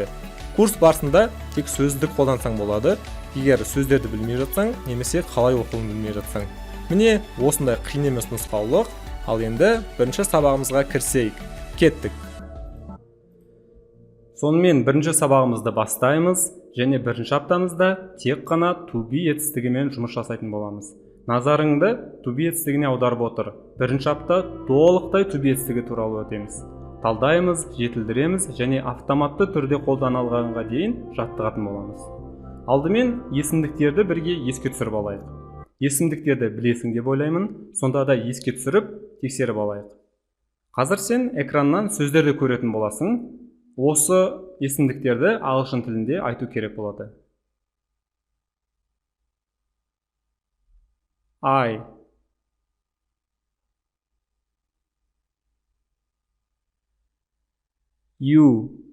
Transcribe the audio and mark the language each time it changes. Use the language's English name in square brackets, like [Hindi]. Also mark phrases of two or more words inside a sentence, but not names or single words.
[Kazakh] Курс барысында тек сөздік қолдансаң болады, егер сөздерді білмей жатсаң, немесе қалай оқуын білмей жатсаң. Міне, осындай қиын емес нұсқаулық. Ал енді бірінші сабағымызға кірісейік. Кеттік. Сонымен бірінші сабағымызды бастаймыз, және бірінші аптамызда тек қана [English] to be [Kazakh] етістігімен жұмыс жасайтын боламыз. Назарыңды [English] to be [Kazakh] етістігіне аударып отыр. Бірінші апта толықтай [English] to be [Kazakh] етістігі туралы өтеміз. Талдаймыз, жетілдіреміз және автоматты түрде қолданылғанға дейін жаттығатын боламыз. Алдымен есімдіктерді бірге еске түсіріп алайық. Есімдіктерді білесің деп ойлаймын, сонда да еске түсіріп, тексеріп алайық. Қазір сен экраннан сөздерді көретін боласың. Осы есімдіктерді ағылшын тілінде айту керек болады. [English] I, you,